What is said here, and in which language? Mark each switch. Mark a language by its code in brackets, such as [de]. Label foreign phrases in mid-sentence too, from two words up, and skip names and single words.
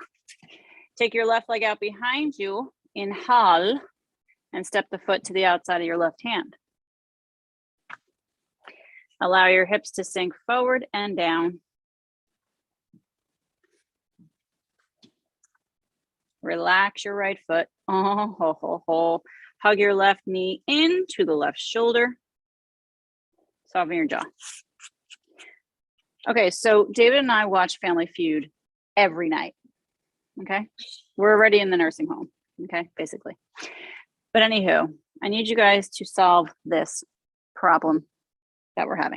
[en] Take your left leg out behind you, inhale, and step the foot to the outside of your left hand. Allow your hips to sink forward and down. Relax your right foot. Oh, ho, ho, ho. Hug your left knee into the left shoulder. Soften your jaw. Okay, so David and I watch Family Feud every night. Okay, we're already in the nursing home. Okay, basically. But anywho, I need you guys to solve this problem that we're having.